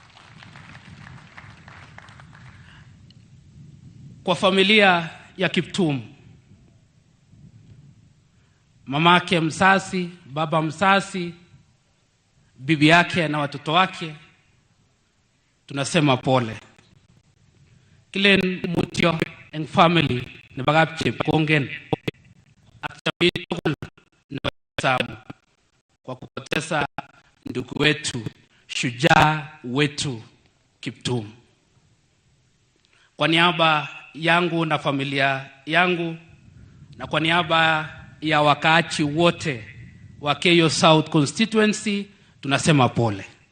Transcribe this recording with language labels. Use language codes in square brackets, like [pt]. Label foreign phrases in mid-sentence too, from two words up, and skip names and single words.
[sw] Kwa familia ya Kiptum, mamake mzazi, baba mzazi, bibi yake na watoto wake, tunasema pole. [kln] Kile mutio en family ne bagapche kongen akchabitu [sw] na samu kwa kupoteza ndugu wetu, shujaa wetu Kiptum. Kwa niaba yangu na familia yangu, na kwa niaba ya wakaachi wote wa Keyo South Constituency, tunasema pole.